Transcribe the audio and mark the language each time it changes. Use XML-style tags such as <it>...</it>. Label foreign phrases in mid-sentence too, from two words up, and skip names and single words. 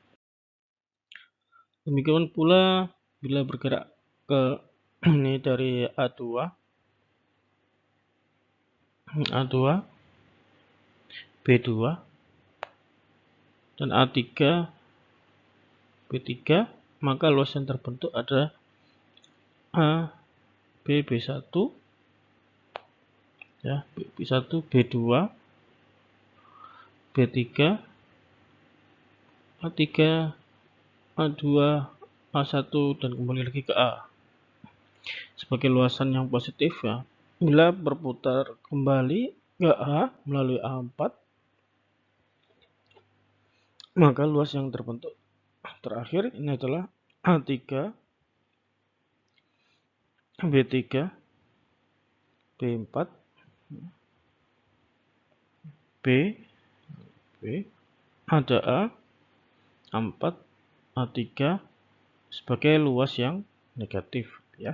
<id>Demikian pula bila bergerak ke ini dari A2, B2 dan A3, B3, maka luas yang terbentuk adalah A, B, B1 ya, B1, B2, B3, A3, A2, A1 dan kembali lagi ke A. Sebagai luasan yang positif ya. Bila berputar kembali ke A melalui A4, maka luas yang terbentuk terakhir ini adalah A3, B3, B4, B, ada A4, A3 sebagai luas yang negatif ya.</id>